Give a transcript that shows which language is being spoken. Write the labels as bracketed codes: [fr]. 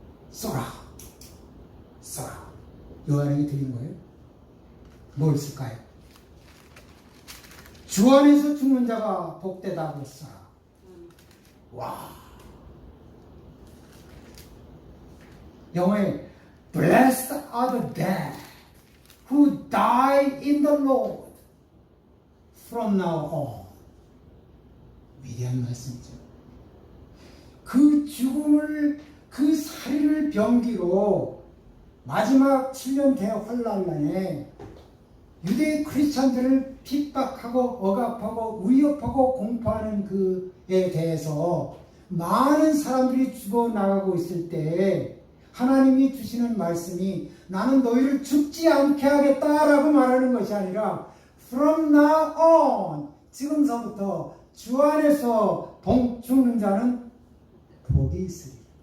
[ko] 쏘라. 쏘라. 요한에게 들린 거예요. 뭘 쓸까요? 주 안에서 죽는 자가 복되다고 쏘라. 와. 영어에 [en] Blessed are the dead who die in the Lord from now on. [ko] 위대한 말씀이죠. 그 죽음을 그 살인을 병기로 마지막 7년 대환란에 유대 크리스천들을 핍박하고 억압하고 위협하고 공포하는 그에 대해서 많은 사람들이 죽어나가고 있을 때 하나님이 주시는 말씀이 나는 너희를 죽지 않게 하겠다라고 말하는 것이 아니라 [en] From now on, [ko] 지금서부터 주 안에서 죽는 자는 복이 있으리라.